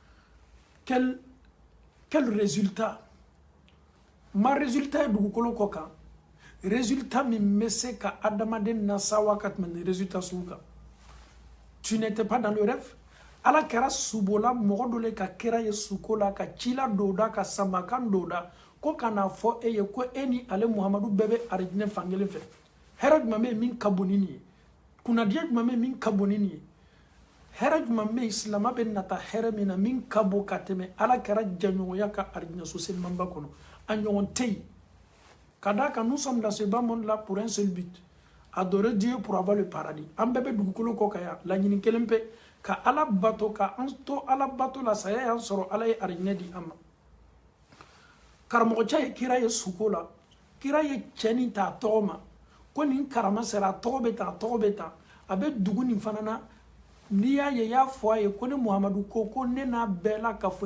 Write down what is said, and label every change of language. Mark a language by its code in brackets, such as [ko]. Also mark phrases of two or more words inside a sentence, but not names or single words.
[fr] quel résultat [bm] ma résultat ye dugukolo kɔ kan résultat min bɛ se ka adamaden nasawa ka tɛmɛ nin résultat sugu kan [fr] tu n'étais pas dans le rêve [bm] ala kɛra subola mɔgɔ dɔ le ka kira ye suko la ka cila dɔw da ka samakan dɔw da ko kana fɔ e ye ko e ni ale muhamadu bɛɛ bɛ arijinɛ fankelen fɛ hɛrɛ jumɛn bɛ yen min ka bon ni nin ye kunnadiya jumɛn bɛ yen min ka bon ni nin ye hɛrɛ jumɛn bɛ yen silama bɛ nata hɛrɛ min na min ka bon ka tɛmɛ ala kɛra jɛɲɔgɔnya ka arijinɛ so selimanba kɔnɔ a ɲɔgɔn tɛ yen ka d'a kan [fr] nous sommes dans ce bas monde là pour un seul but adorer Dieu pour avoir le paradis [bm] an bɛɛ bɛ dugukolo kɔ ka yan laɲini kelen pe ka ala bato ka an to ala bato la saya y'an sɔrɔ ala ye arijinɛ di an ma karamɔgɔcɛ ye kira ye suko la kira ye cɛ nin ta a tɔgɔ ma ko nin karama sera a tɔgɔ bɛ tan a tɔgɔ bɛ tan a bɛ dugu nin fana na n'i y'a ye y'a fɔ a ye ko ne muhamadu ko ne n'a bɛɛ la ka fɔ